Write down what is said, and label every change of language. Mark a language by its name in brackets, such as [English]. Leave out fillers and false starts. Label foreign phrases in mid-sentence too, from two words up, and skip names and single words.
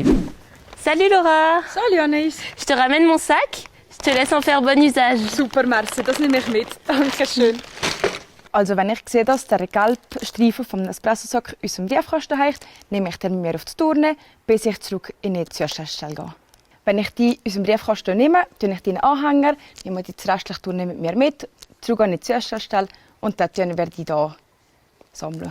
[French] Salut Laura! Salut Anaïs! Je te ramène mon sac, je te laisse en faire bon usage. Super, merci, [German] das nehme ich mit. Dankeschön. Also wenn ich sehe, dass der gelbe Streifen vom Espresso-Sack unserem Briefkasten hängt, nehme ich den mit mir auf die Tourne, bis ich zurück in die Zustellstelle gehe. Wenn ich die aus dem Briefkasten nehme, nehme ich den Anhänger, nehme die restliche Tourne mit mir mit, zurück in die Zustellstelle und dann werde ich hier sammeln.